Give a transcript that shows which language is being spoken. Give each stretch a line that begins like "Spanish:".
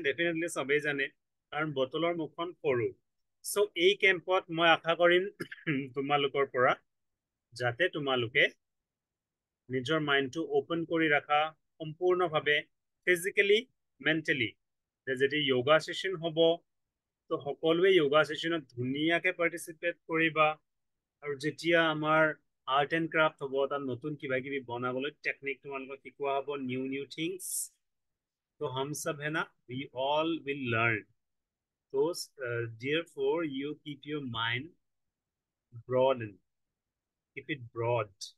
Assamese: Definitely চবেই জানে, কাৰণ বটলৰ মুখখন সৰু। চ' এই কেম্পত মই আশা কৰিম তোমালোকৰ পৰা যাতে তোমালোকে নিজৰ মাইণ্ডটো অ'পেন কৰি ৰাখা সম্পূৰ্ণভাৱে, ফিজিকেলি, মেণ্টেলি। যেতিয়া য়োগা ছেশ্যন হ'ব, তো সকলোৱে য়োগা ছেশ্যনত ধুনীয়াকৈ পাৰ্টিচিপেট কৰিবা। আৰু যেতিয়া আমাৰ আৰ্ট এণ্ড ক্ৰাফ্ট হ'ব, তাত নতুন কিবা কিবি বনাবলৈ টেকনিক তোমালোকক শিকোৱা হ'ব, নিউ থিংছ।
Hindi: তো हम सब है ना,
English: we all will learn. So therefore you keep your mind broaden, keep it broad.